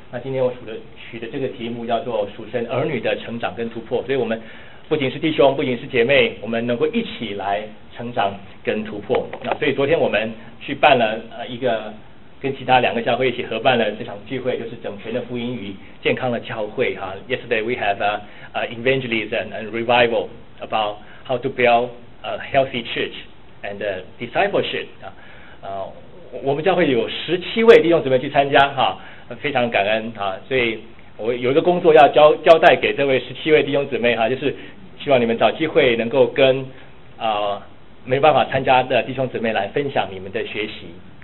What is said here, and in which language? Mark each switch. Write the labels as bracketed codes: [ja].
[zh] 那今天我取的这个题目叫做属神儿女的成长跟突破，所以我们不仅是弟兄，不仅是姐妹，我们能够一起来成长跟突破。那所以昨天我们去办了一个跟其他两个教会一起合办了这场聚会，就是整全的福音与健康的教会哈。 [en] Yesterday we have a evangelism and revival about how to build a healthy church and discipleship 啊。 [zh] 我们教会有17位弟兄姊妹去参加哈，非常感恩啊。所以我有一个工作要交代给这位17位弟兄姊妹哈，就是希望你们找机会能够跟没办法参加的弟兄姊妹来分享你们的学习。